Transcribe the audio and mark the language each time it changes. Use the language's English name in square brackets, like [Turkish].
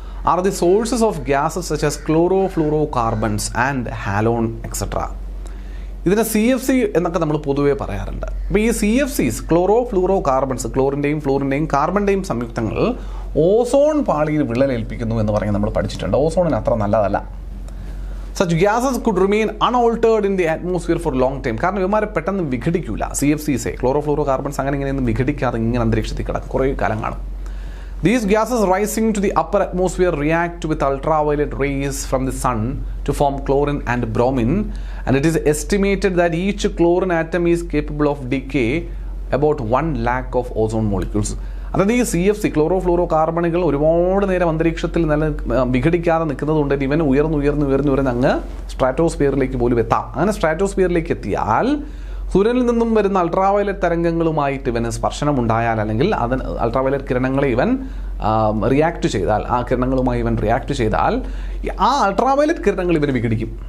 [English] are the sources of gases such as chlorofluorocarbons and halon, etc. [Malayalam] ഇതിനെ CFC എന്നൊക്കെ നമ്മൾ പൊതുവേ പറയാറുണ്ട്. അപ്പോൾ ഈ CFCs, ക്ലോറോ കാർബൺസ്, ക്ലോറിൻ്റെയും ഫ്ലൂറിൻ്റെയും കാർബണിൻ്റെയും സംയുക്തങ്ങൾ ഓസോൺ പാളിയിൽ വിള്ളലേൽപ്പിക്കുന്നു എന്ന് പറഞ്ഞ് നമ്മൾ പഠിച്ചിട്ടുണ്ട്. ഓസോണിന് അത്ര നല്ലതല്ല. [English] Such gases could remain unaltered in the atmosphere for long time. [Malayalam] കാരണം ഇവന്മാരെ പെട്ടെന്ന് വിഘടിക്കില്ല. CFCs, ക്ലോറോഫ്ലൂറോകാർബൺസ് അങ്ങനെ ഇങ്ങനെയൊന്നും വിഘടിക്കാതെ ഇങ്ങനെ അന്തരീക്ഷത്തിൽ കിടക്കും, കുറേ കാലം കാണും. [English] These gases rising to the upper atmosphere react with ultraviolet rays from the sun to form chlorine and bromine, and it is estimated that each chlorine atom is capable of decay about 1 lakh of ozone molecules. [Malayalam] അതായത് ഈ CFC, chloro കാർബണുകൾ ഒരുപാട് നേരം അന്തരീക്ഷത്തിൽ നല്ല വിഘടിക്കാതെ നിൽക്കുന്നത് കൊണ്ട് ഇവൻ ഉയർന്ന് അങ്ങ് സ്ട്രാറ്റോസ്ഫിയറിലേക്ക് പോലും എത്താം. അങ്ങനെ സ്ട്രാറ്റോസ്ഫിയറിലേക്ക് എത്തിയാൽ സൂര്യനിൽ നിന്നും വരുന്ന അൾട്രാവയലറ്റ് തരംഗങ്ങളുമായിട്ട് ഇവന് സ്പർശനം ഉണ്ടായാൽ, അല്ലെങ്കിൽ അതിന് അൾട്രാവയലറ്റ് കിരണങ്ങളെ ഇവൻ റിയാക്ട് ചെയ്താൽ, ആ കിരണങ്ങളുമായി ഇവൻ റിയാക്ട് ചെയ്താൽ ആ അൾട്രാവയലറ്റ് കിരണങ്ങൾ ഇവന് വിഘടിക്കും.